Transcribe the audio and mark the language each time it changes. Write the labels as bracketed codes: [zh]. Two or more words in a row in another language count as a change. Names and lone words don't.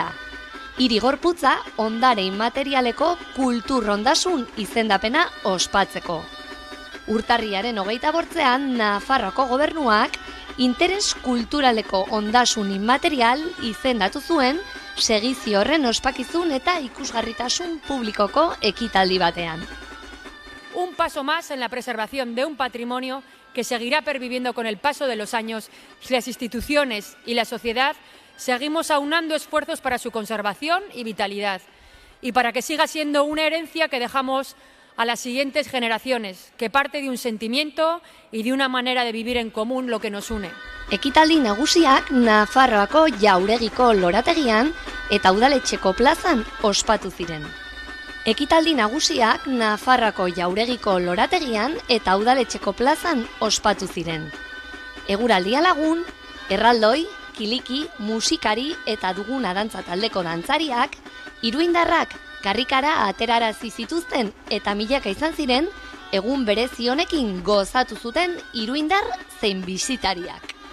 [eu] Hiri gorputza ondare inmaterialeko kultur ondasun izendapena ospatzeko. Urtarriaren 28an Nafarroako gobernuak interes kulturaleko ondasun inmaterial izendatu zuen segizio horren ospakizun eta ikusgarritasun publikoko ekitaldi batean. [es] Un paso más en la preservación de un patrimonio que seguirá perviviendo con el paso de los años si las instituciones y la sociedad seguimos aunando esfuerzos para su conservación y vitalidad, y para que siga siendo una herencia que dejamos a las siguientes generaciones, que parte de un sentimiento y de una manera de vivir en común lo que nos une. [eu] Ekitaldi nagusiak Nafarroako jauregiko lorategian eta udaletxeko plazan ospatu ziren. Ekitaldi nagusiak Nafarroako jauregiko lorategian eta udaletxeko plazan ospatu ziren. Eguraldia lagun, erraldoi, kiliki, musikari eta duguna dantza taldeko dantzariak, iruindarrak karrikara aterarazi zituzten eta milaka izan ziren, egun berezi honekin gozatu zuten iruindar zein bisitariak.